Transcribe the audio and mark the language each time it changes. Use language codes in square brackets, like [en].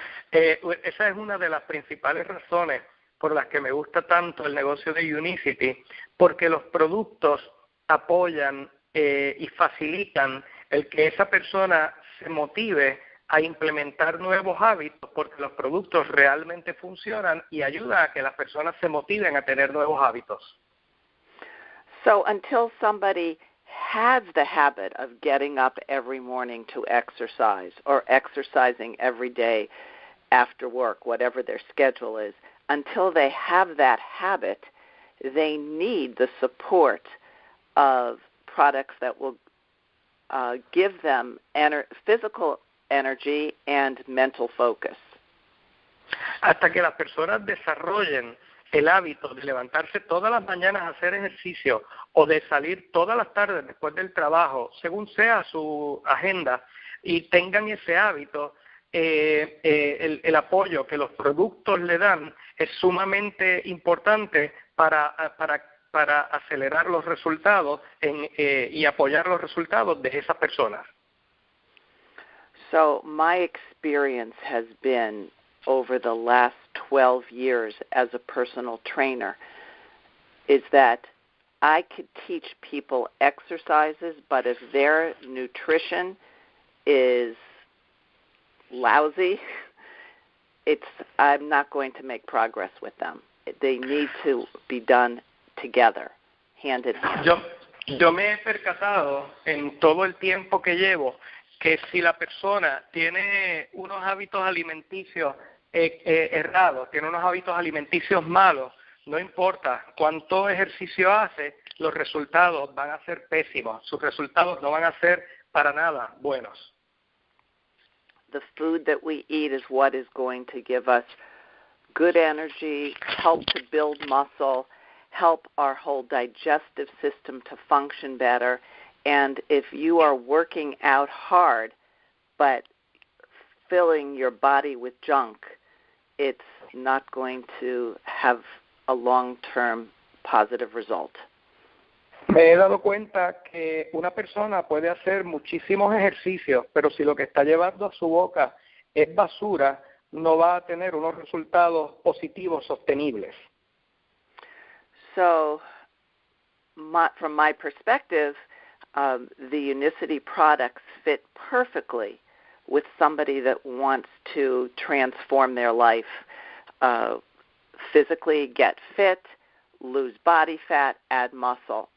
[es] Esa es una de las principales razones por las que me gusta tanto el negocio de Unicity, porque los productos apoyan y facilitan el que esa persona se motive a implementar nuevos hábitos, porque los productos realmente funcionan y ayudan a que las personas se motiven a tener nuevos hábitos. [en] So until somebody has the habit of getting up every morning to exercise or exercising every day after work, whatever their schedule is, until they have that habit, they need the support of products that will give them physical energy and mental focus. [es] Hasta que las personas desarrollen el hábito de levantarse todas las mañanas a hacer ejercicio o de salir todas las tardes después del trabajo, según sea su agenda, y tengan ese hábito, el apoyo que los productos le dan es sumamente importante para acelerar los resultados y apoyar los resultados de esas personas. [en] So my experience has been over the last 12 years as a personal trainer is that I could teach people exercises, but if their nutrition is lousy, I'm not going to make progress with them. They need to be done together, hand in hand. [es] Yo me he percatado en todo el tiempo que llevo que si la persona tiene unos hábitos alimenticios errados, tiene unos hábitos alimenticios malos, no importa cuánto ejercicio hace, los resultados van a ser pésimos, sus resultados no van a ser para nada buenos. [en] The food that we eat is what is going to give us good energy, help to build muscle, help our whole digestive system to function better. And if you are working out hard but filling your body with junk, it's not going to have a long-term positive result. [es] Me he dado cuenta que una persona puede hacer muchísimos ejercicios, pero si lo que está llevando a su boca es basura, no va a tener unos resultados positivos sostenibles. [en] So, from my perspective, the Unicity products fit perfectly with somebody that wants to transform their life, physically get fit, lose body fat, add muscle.